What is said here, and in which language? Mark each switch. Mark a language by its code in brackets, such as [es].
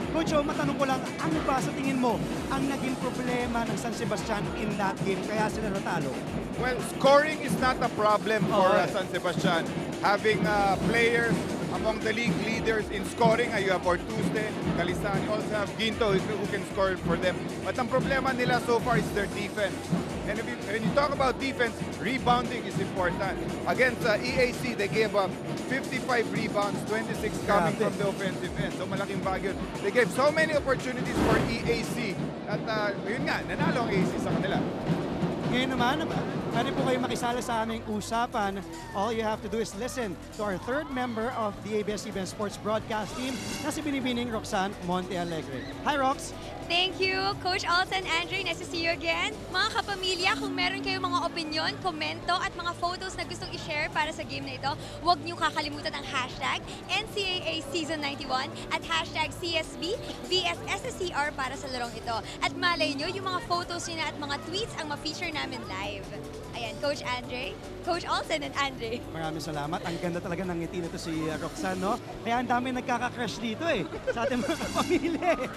[tl] Coach, matanong ko lang, ano ba sa tingin mo ang naging problema ng San Sebastian [en] in that game [tl] kaya sila natalo? [en] Well, scoring is not a problem for San Sebastian. Having players among the league leaders in scoring, you have Ortuzde, Calisan, you also have Ginto who can score for them. But [tl] ang problema nila [en] so far is their defense. And when you talk about defense, rebounding is important. Against EAC, they gave up 55 rebounds, 26 coming from the offensive end. [tl] So malaking bagay yun. [en] They gave so many opportunities for EAC. [tl] At yun nga, nanalo ang EAC sa kanila. Ngayon naman, pwede po kayo makisala sa aming usapan. [en] All you have to do is listen to our third member of the ABS-CBN Sports Broadcast team na si Binibining Roxanne Montealegre. Hi, Rox! Thank you, Coach Olsen, Andre. Nice to see you again. [tl] Mga kapamilya, kung meron kayong mga opinion, komento at mga photos na gustong i-share para sa game na ito, huwag niyo kakalimutan ang hashtag NCAA Season 91 at hashtag CSB vs SSC-R para sa larong ito. At malay nyo, yung mga photos nyo at mga tweets ang ma-feature namin live. Ayan, Coach Andre, Coach Olsen and Andre. Maraming salamat. Ang ganda talaga ng ngiti nito si Roxanne, no? Kaya ang dami nagkaka-crush dito sa ating mga kapamilya.